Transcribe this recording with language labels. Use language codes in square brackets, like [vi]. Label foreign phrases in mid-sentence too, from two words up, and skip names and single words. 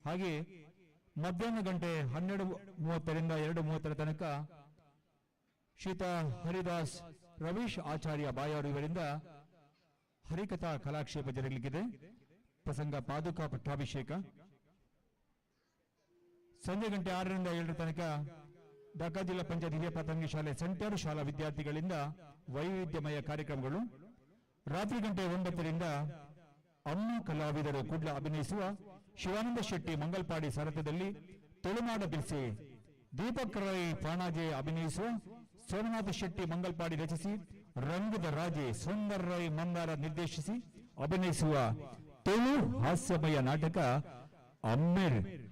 [kn] ಹಾಗೆ ಮಧ್ಯಾಹ್ನ ಗಂಟೆ 12:30ರಿಂದ 2:30 ತನಕ ಶ್ರೀತ ಹರಿದಾಸ್ ರವೀಶ್ ಆಚಾರ್ಯ ಬಾಯಾರು ಇವರಿಂದ ಹರಿಕಥಾ ಕಲಾಕ್ಷೇಪ ಜರುಗಲಿಕ್ಕಿದೆ. ಪ್ರಸಂಗ ಪಾದುಕಾ ಪಟ್ಟಾಭಿಷೇಕ. ಸಂಜೆ ಗಂಟೆ 6ರಿಂದ 7 ತನಕ ಢಾಕಾ ಜಿಲ್ಲಾ ಪಂಚಾಯತ್ ಹಿರಿಯ ಪ್ರಾಥಮಿಕ ಶಾಲೆ ಸೆಂಟರ್ ಶಾಲಾ ವಿದ್ಯಾರ್ಥಿಗಳಿಂದ ವೈವಿಧ್ಯಮಯ ಕಾರ್ಯಕ್ರಮಗಳು. ರಾತ್ರಿ ಗಂಟೆ 9ರಿಂದ ಅಮ್ಮ ಕಲಾವಿದರು ಕೂಡ್ಲ ಅಭಿನಯಿಸುವ ಶಿವಾನಂದ ಶೆಟ್ಟಿ ಮಂಗಲ್ಪಾಡಿ ಸರಥದಲ್ಲಿ ತುಳುನಾಡ ಬಿರ್ಸೆ, ದೀಪಕ್ ರೈ ಪಾಣಾಜೆ ಅಭಿನಯಿಸುವ ಸೋಮನಾಥ ಶೆಟ್ಟಿ ಮಂಗಲ್ಪಾಡಿ ರಚಿಸಿ ರಂಗದ ರಾಜೆ ಸುಂದರ್ ರೈ ಮಂದಾರ ನಿರ್ದೇಶಿಸಿ ಅಭಿನಯಿಸುವ ತುಳು ಹಾಸ್ಯಮಯ ನಾಟಕ ಅಮ್ಮೆರ್.